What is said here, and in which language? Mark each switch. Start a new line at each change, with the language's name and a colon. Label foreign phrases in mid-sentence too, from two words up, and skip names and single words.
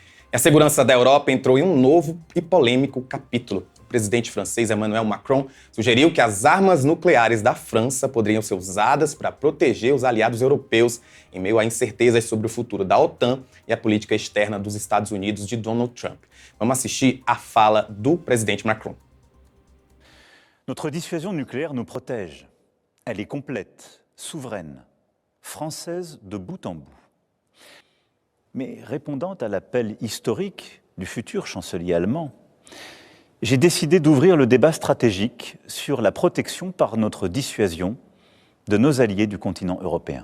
Portuguese: A segurança da Europa entrou em um novo e polêmico capítulo. O presidente francês Emmanuel Macron sugeriu que as armas nucleares da França poderiam ser usadas para proteger os aliados europeus em meio a incertezas sobre o futuro da OTAN e a política externa dos Estados Unidos de Donald Trump. Vamos assistir a fala do presidente Macron.
French: Notre dissuasion nucléaire nous protège. Elle est complète, souveraine, française de bout en bout. Mais répondant à l'appel historique du futur chancelier allemand, j'ai décidé d'ouvrir le débat stratégique sur la protection par notre dissuasion de nos alliés du continent européen.